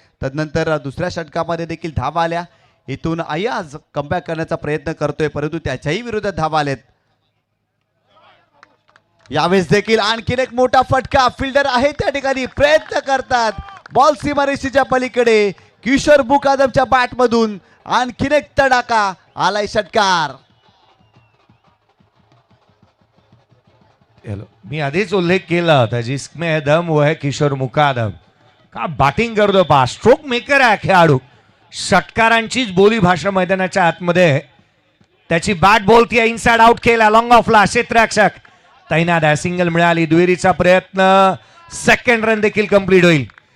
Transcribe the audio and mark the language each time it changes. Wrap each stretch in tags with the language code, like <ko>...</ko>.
<mr>तदनंतर दुसऱ्या षटकामध्ये देखील धावा आल्या. इथून अयाज कमबॅक करण्याचा प्रयत्न करतोय, परंतु त्याच्याही विरोधात धावा आलेत. यावेळेस देखील आणखीन एक मोठा फटका. फिल्डर आहे त्या ठिकाणी, प्रयत्न करतात. बॉल सीमारेषेच्या पलीकडे किशोर मुकादमच्या बॅटमधून आणखीन एक तडाखा आलाय. षटकार. मी आधीच उल्लेख केला होता,</mr> <hi>जिसमें है दम वो है किशोर मुकादम.</hi> <mr>का बॅटिंग करतो पहा, स्ट्रोक मेकर आहे खेळाडू. षटकारांचीच बोली भाषा मैदानाच्या आतमध्ये. त्याची बॅट बोलतीये, इनसाइड आउट केला, लॉंग ऑफला क्षेत्ररक्षक तैनात आहे. सिंगल मिळाली. दुहेरीचा प्रयत्न, सेकंड रन देखील कंप्लीट होईल.</mr>